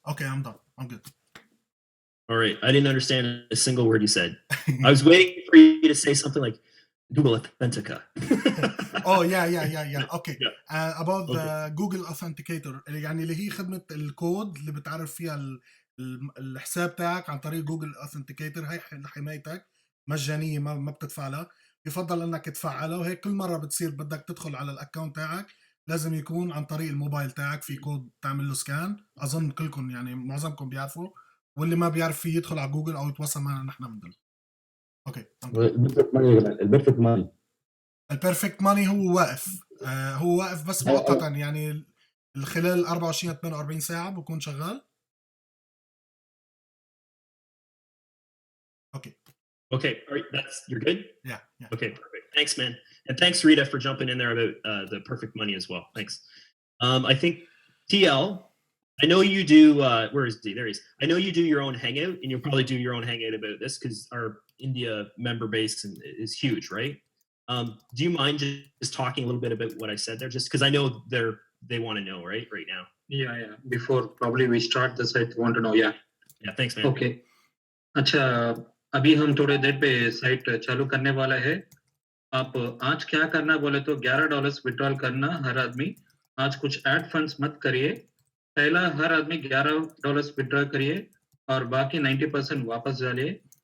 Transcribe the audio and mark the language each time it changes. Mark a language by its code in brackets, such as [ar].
[en] Okay I'm done. I'm good. All right, I didn't understand a single word you said. I was waiting for you to say something like Google Authentica. Oh yeah. Okay. Yeah. About Okay. [ar] the Google Authenticator، يعني اللي هي خدمة الكود اللي بتعرف فيها الحساب تاعك عن طريق جوجل Authenticator. هي لحمايتك مجانية، ما بتدفع لها. يفضل انك تفعلها، وهيك كل مرة بتصير بدك تدخل على الاكونت تاعك لازم يكون عن طريق الموبايل تاعك في كود تعمل له سكان. اظن كلكم يعني معظمكم بيعرفوا، واللي ما بيعرف فيه يدخل على جوجل او يتواصل معنا نحن بندل. اوكي. البيرفكت ماني البيرفكت ماني هو واقف بس مؤقتا، يعني خلال 24 48 ساعة بكون شغال. اوكي. [en] Okay, all right, you're good? Yeah. Okay, perfect. Thanks, man. And thanks, Rita, for jumping in there about the perfect money as well. Thanks. I think TL, I know you do, where is he? There he is. I know you do your own hangout, and you'll probably do your own hangout about this because our India member base is huge, right? Do you mind just talking a little bit about what I said there? Just because I know they want to know, right now. Yeah. Before probably we start the site, want to know. Yeah, thanks, man. Okay. [hi] अच्छा, अभी हम थोड़े देर पे site चालू करने वाला है. आप आज क्या करना बोले तो $11 विड्रॉल करना हर आदमी. आज कुछ ऐड फंड्स मत करिए. पहला हर आदमी $11 विड्रॉ करिए और बाकी 90% वापस डालिए.